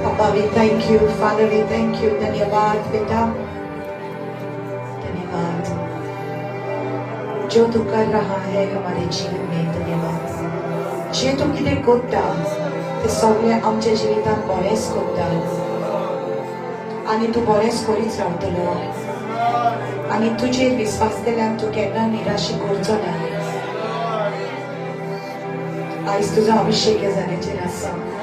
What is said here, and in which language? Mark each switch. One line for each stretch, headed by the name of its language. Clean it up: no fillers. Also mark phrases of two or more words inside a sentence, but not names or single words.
English: we thank you. Father, we thank you.
Hindi: धन्यवाद बेटा, धन्यवाद जो तू कर रहा है हमारे जीवन में.
Konkani: धन्यवाद जे तू कितें करता ते सगळें आमच्या जिवितांत बरेंच करता आनी तू बरेंच करीत रावतलो आनी तुजेर विश्वास केल्यान तू केन्ना निराशी करचो ना. आयज तुजो अभिषेक ह्या जाग्याचेर आसा.